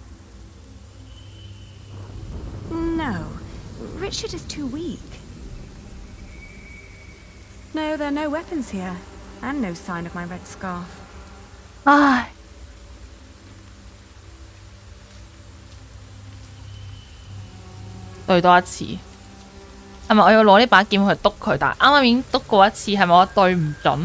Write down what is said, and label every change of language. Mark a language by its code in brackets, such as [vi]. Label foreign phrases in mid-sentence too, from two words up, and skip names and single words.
[en] No, Richard is too weak. No, there are no weapons here, and no sign of my red scarf. 唉。 [yue] 對多一次。係咪我要攞呢把劍去篤佢？但係啱啱已經篤過一次，係咪我對唔準？